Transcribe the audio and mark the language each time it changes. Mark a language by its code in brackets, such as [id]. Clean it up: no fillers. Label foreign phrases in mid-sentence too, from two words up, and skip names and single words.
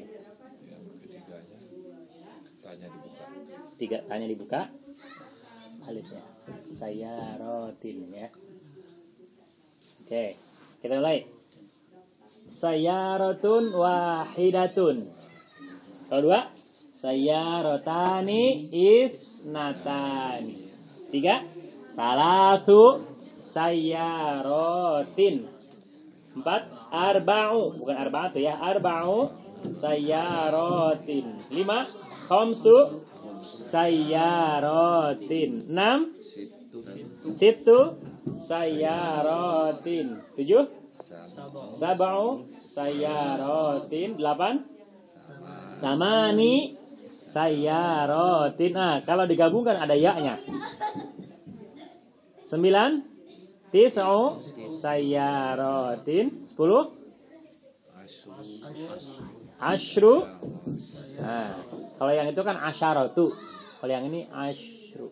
[id] Yang ketiganya tanya dibuka. Tiga tanya dibuka, alifnya. Sayarotin ya. Oke, kita mulai. [ar] سيارةٌ واحدةٌ. [id] Kalau dua, [ar] سيارتانِ اثنتانِ. Tiga, ثلاثُ سياراتٍ. [id] Empat, arba'u, bukan arba'atu ya, [ar] أربعُ سياراتٍ. Lima, خمسُ سياراتٍ. Enam, ستُّ سياراتٍ. Tujuh, سبعُ سياراتٍ. 8 ثماني سياراتٍ. [id] Nah, kalau digabungkan ada ya-nya. [ar] 9 تسعُ سياراتٍ. 10 asyru. [id] Nah, kalau yang itu kan asyaratu. Kalau yang ini asyru.